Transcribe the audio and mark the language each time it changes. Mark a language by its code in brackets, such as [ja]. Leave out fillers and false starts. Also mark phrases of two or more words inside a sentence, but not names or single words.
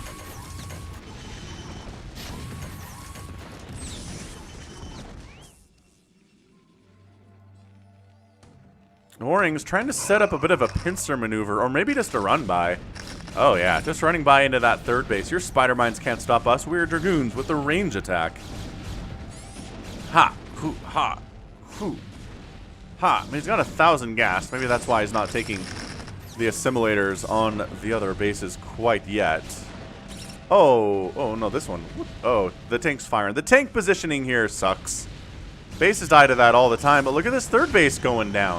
[en] Oring's trying to set up a bit of a pincer maneuver, or maybe just a run by. Oh yeah, just running by into that third base. Your spider mines can't stop us. We're Dragoons with the range attack. Ha! Hoo! Ha! Hoo! Ha! I mean, he's got 1,000 gas. Maybe that's why he's not taking the assimilators on the other bases quite yet. Oh no, this one. Oh, the tank's firing. The tank positioning here sucks. Bases die to that all the time, but look at this third base going down.